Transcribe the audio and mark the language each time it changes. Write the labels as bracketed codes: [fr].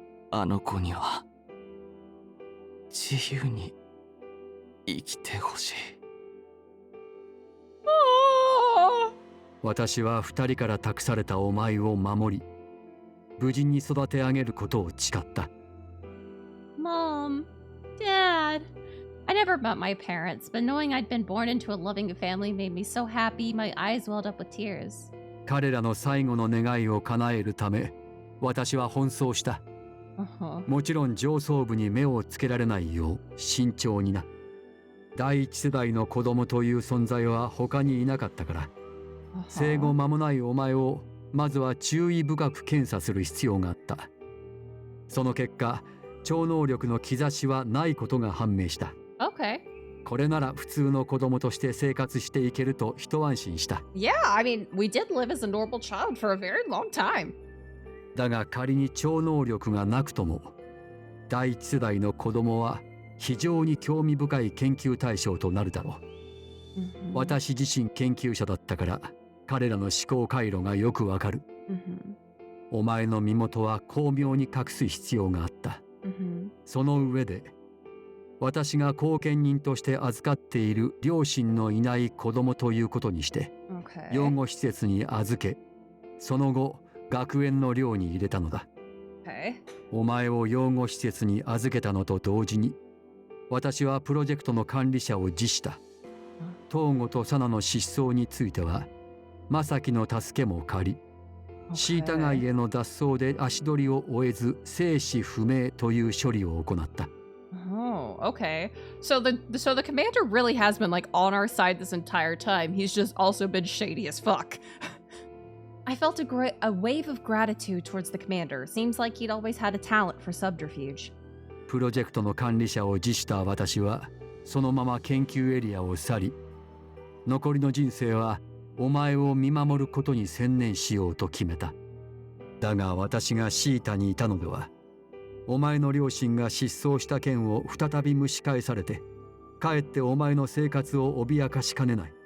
[ja] あの子には自由に生きてほしい。 [en] Oh. [ja] 私は2人から託されたお前を守り、無事に育て上げることを誓った。 [en] Mom, Dad. I never met my parents, but knowing I'd been born into a loving family made me so happy my eyes welled up with tears. [ja] 彼らの最後の願いを叶えるため、私は奔走した。 [en] Uh-huh. [ja] もちろん上層部に目をつけられないよう慎重にな。第一世代の子供という存在は他にいなかったから、 [en] Uh-huh. [ja] 生後間もないお前をまずは注意深く検査する必要があった。その結果、超能力の兆しはないことが判明した。 [en] Okay. [ja] これなら普通の子供として生活していけると一安心した。 [en] Yeah, I mean, we did live as a normal child for a very long time. [ja] だが仮に超能力がなくとも、第一世代の子供は非常に興味深い研究対象となるだろう。 [en] Mhm. [ja] 私自身研究者だったから彼らの思考回路がよくわかる。 [en] Mhm. [ja] お前の身元は巧妙に隠す必要があった。 [en] Mhm. [ja] その上で私が後見人として預かっている両親のいない子供ということにして [en] Okay. [ja] 養護施設に預け、その後学園の寮に入れたのだ。 [en] Okay. [ja] お前を養護施設に預けたのと同時に、私はプロジェクトの管理者を辞した。東郷とサナの失踪については正樹の助けも借り、 [en] Okay. [ja] シータ街への脱走で足取りを終えず生死不明という処理を行った。 [en] Oh, okay. So the commander really has been like on our side this entire time. He's just also been shady as fuck. I felt a wave of gratitude towards the commander. Seems like he'd always had a talent for subterfuge. [ja] プロジェクトの管理者を辞した私はそのまま研究エリアを去り、残りの人生はお前を見守ることに専念しようと決めた。だが私がシータにいたのでは、お前の両親が失踪した件を再び蒸し返されて、かえってお前の生活を脅かしかねない。